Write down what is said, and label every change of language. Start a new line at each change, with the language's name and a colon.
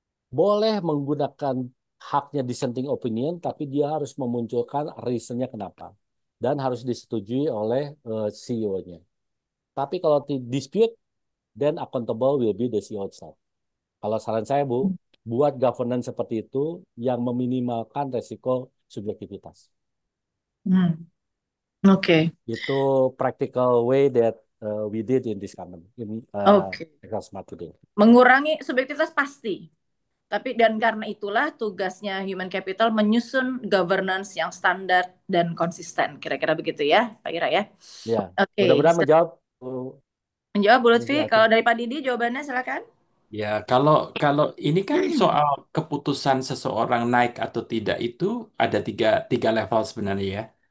Indonesian: Boleh menggunakan haknya dissenting opinion, tapi dia harus memunculkan reasonnya kenapa. Dan harus disetujui oleh CEO-nya. Tapi kalau
English: dispute, then accountable will be the CEO itself.
Indonesian: Kalau saran saya, Bu, buat governance seperti itu yang meminimalkan resiko subjektivitas. Oke.
English: Itu practical way that we did in this company, in Oke. Smart today.
Indonesian: Mengurangi subjektivitas pasti. Tapi dan karena itulah tugasnya human capital menyusun governance yang standar dan konsisten. Kira-kira begitu ya, Pak Ira ya. Ya, Oke. mudah-mudahan menjawab. Menjawab Bu Lutfi. Menjawab. Kalau dari Pak Didi jawabannya silakan. Ya, kalau ini kan soal keputusan seseorang naik atau tidak itu ada tiga level sebenarnya ya.